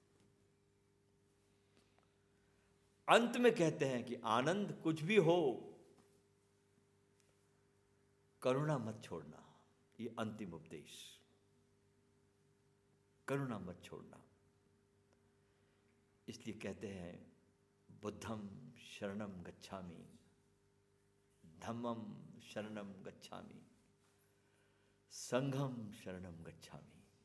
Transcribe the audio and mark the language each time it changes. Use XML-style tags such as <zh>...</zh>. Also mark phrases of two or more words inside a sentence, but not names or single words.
<hi>अंत में कहते हैं कि आनंद कुछ भी हो, करुणा मत छोड़ना। ये अंतिम उपदेश, करुणा मत छोड़ना। इसलिए कहते हैं</hi> <pi>बुद्धम शरणम गच्छामि, धम्मम शरणम गच्छामि, संघम शरणम गच्छामि।</pi>